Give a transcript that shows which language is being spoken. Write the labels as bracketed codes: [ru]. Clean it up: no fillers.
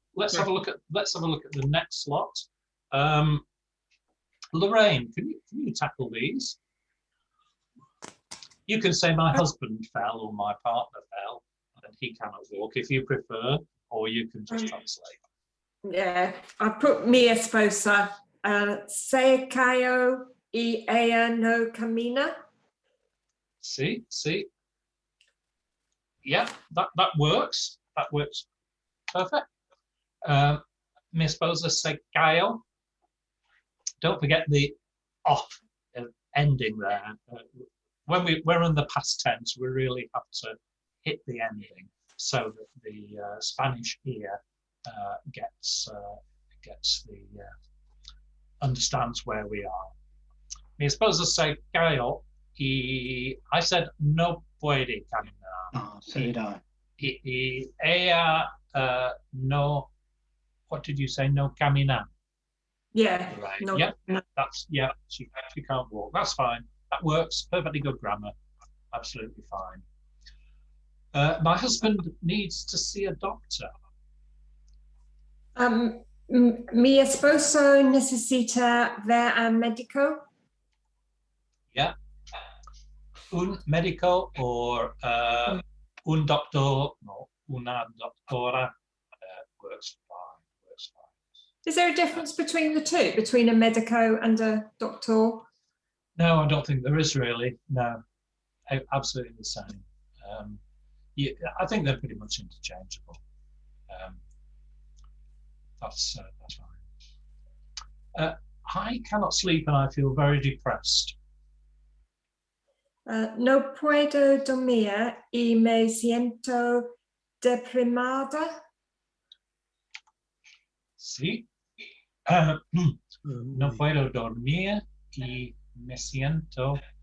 [en] Let's have a look at the next lot. Lorraine, can you tackle these? You can say my husband fell or my partner fell and he cannot walk if you prefer, or you can just translate. Yeah, I put [es] mi esposa se cayó y ella no camina. [en] See? Yeah, that works. That works perfect. [es] Mi esposa se cayó. [en] Don't forget the off ending there. When we're in the past tense, we really have to hit the ending so that the Spanish ear gets the understands where we are. [es] Mi esposa se cayó y [en] I said [es] no puede caminar. [en] Oh, so did I. [es] Y ella no. [en] What did you say? [es] No caminar. [en] Yeah. Right. No, Yeah. no. That's she can't walk. That's fine. That works. Perfectly good grammar. Absolutely fine. My husband needs to see a doctor. [es] Mi esposo necesita ver a médico. Yeah. Un médico or un doctor, no, una doctora [en] works fine. Is there a difference between the two, between a medico and a doctor? No, I don't think there is really. No, absolutely the same. Yeah, I think they're pretty much interchangeable. That's fine. I cannot sleep and I feel very depressed. [es] No puedo dormir y me siento deprimada. Sí. No puedo dormir y me siento.